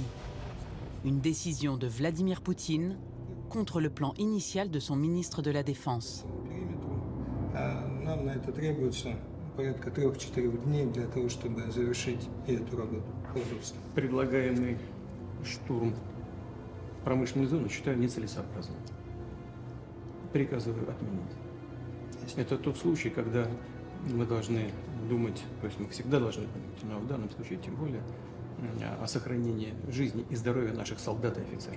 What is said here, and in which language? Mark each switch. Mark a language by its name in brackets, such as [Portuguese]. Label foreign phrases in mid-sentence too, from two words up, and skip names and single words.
[French] Une décision de Vladimir Poutine contre le plan initial de son ministre de la Défense. [Russian] Предлагаемый штурм промышленной зоны считаю нецелесообразным. Приказываю отменить. Это тот случай, когда мы должны думать, то есть мы всегда должны думать, но в данном случае тем более, о сохранении жизни и здоровья наших солдат и офицеров.